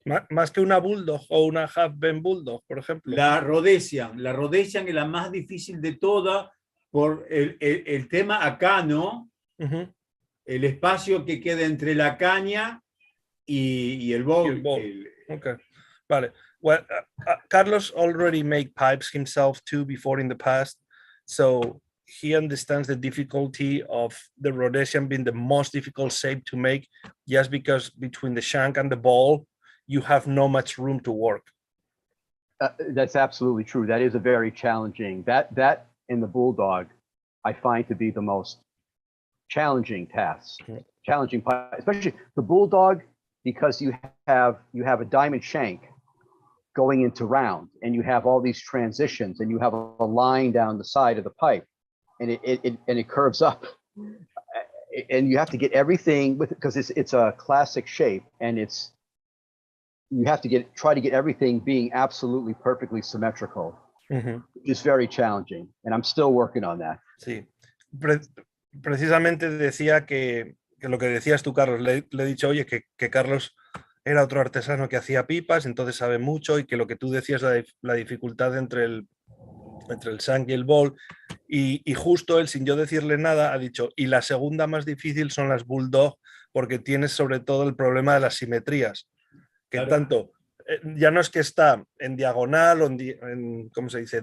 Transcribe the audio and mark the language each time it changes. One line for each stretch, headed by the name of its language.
Spanish: Más que una Bulldog o una Half Bend Bulldog, por ejemplo. La Rhodesian es la más difícil de todas por el tema acá, ¿no? Uh-huh. El espacio que queda entre la caña y el bowl. Okay. Vale.
English: Well, Carlos already made pipes himself too before in the past, so he understands the difficulty of the Rhodesian being the most difficult shape to make, just because between the shank and the ball, you have no much room to work. That's absolutely true. That is a very challenging, that in the Bulldog, I find to be the most challenging task, challenging, especially the Bulldog, because you have a diamond shank going into round, and you have all these transitions, and you have a line down the side of the pipe, and it curves up, and you have to get everything with it, because it's a classic shape, and you have to try to get everything being absolutely perfectly symmetrical, which is very challenging, and I'm still working on that.
Spanish: Sí, precisamente decía que lo que decías tú, Carlos, le he dicho, oye, que Carlos era otro artesano que hacía pipas, entonces sabe mucho, y que lo que tú decías, la dificultad entre el shank y el bowl, y justo él, sin yo decirle nada, ha dicho, y la segunda más difícil son las Bulldog, porque tienes sobre todo el problema de las simetrías, que claro, tanto, ya no es que está en diagonal o en ¿cómo se dice?